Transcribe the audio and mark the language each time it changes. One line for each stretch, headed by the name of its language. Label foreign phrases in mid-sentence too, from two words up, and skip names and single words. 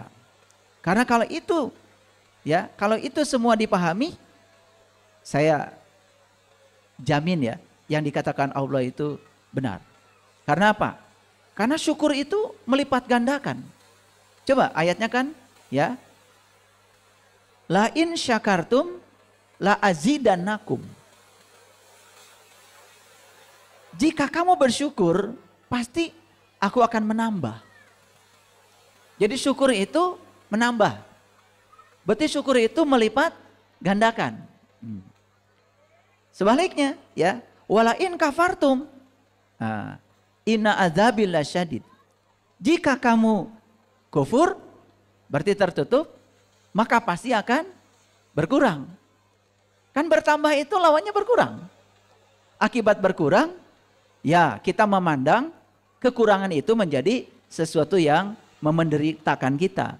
Indonesian: Karena kalau itu ya, kalau itu semua dipahami, saya jamin ya, yang dikatakan Allah itu benar. Karena apa? Karena syukur itu melipat gandakan. Coba ayatnya kan ya.
Arabic: لئن شكرتم لأزيدنكم.
Indonesian: Jika kamu bersyukur, pasti aku akan menambah. Jadi syukur itu menambah. Berarti syukur itu melipat gandakan. Sebaliknya ya,
Arabic: ولئن كفرتم إن عذابي لشديد.
Indonesian: Jika kamu kufur berarti tertutup, maka pasti akan berkurang. Kan bertambah itu lawannya berkurang. Akibat berkurang, ya kita memandang kekurangan itu menjadi sesuatu yang memenderitakan kita.